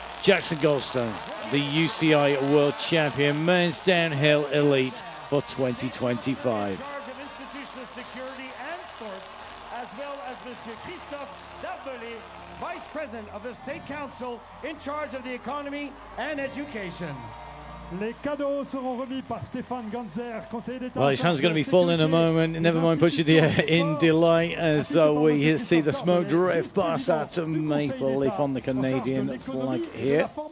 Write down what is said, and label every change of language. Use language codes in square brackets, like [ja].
[en] Jackson Goldstone, the UCI World Champion, Men's Downhill Elite for 2025. Charge of institutional security and sports, as well as Monsieur Christophe Darbelé, Vice President of the State Council in charge of the economy and education. [fr] Les cadeaux seront remis par Stéphane Ganzer, conseiller d'État. [en] Well, his hand's going to be full in a moment. Never mind pushing the air in delight as we see the smoke drift past that maple leaf on the Canadian flag here.